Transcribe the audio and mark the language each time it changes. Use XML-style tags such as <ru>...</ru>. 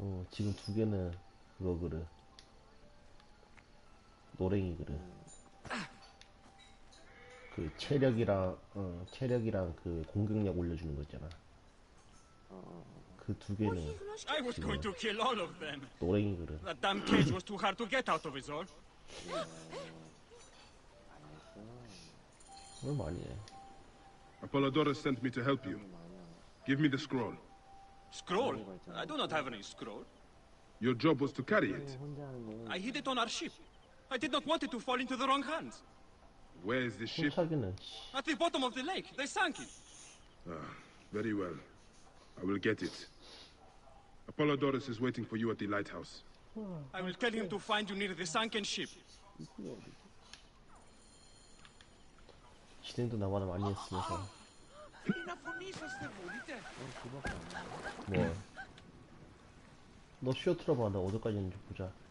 <ko>지금 2개는 그거 그릇. 노랭이 그릇. 그 체력이랑 그 공격력 올려주는 거 있잖아. 그 2개는</ko> <en>I was going to kill all of them.</en> <ko>노랭이 그릇.</ko> <en>That damn cage was too hard to get out of, is all.</en> <ko>뭘 많이 해.</ko> <en>Apollodorus sent me to help you. Give me the scroll. Scroll? I do not have any scroll. Your job was to carry it. I hid it on our ship. I did not want it to fall into the wrong hands. Where is the ship? At the bottom of the lake. They sank it. Very well. I will get it. Apollodorus is waiting for you at the lighthouse. I will tell him to find you near the sunken ship.</en> <ko>진행도 나보다 많이 했으면서. 뭐? 너 쇼 틀어봐. 나 어디까지 있는지 보자.</ko>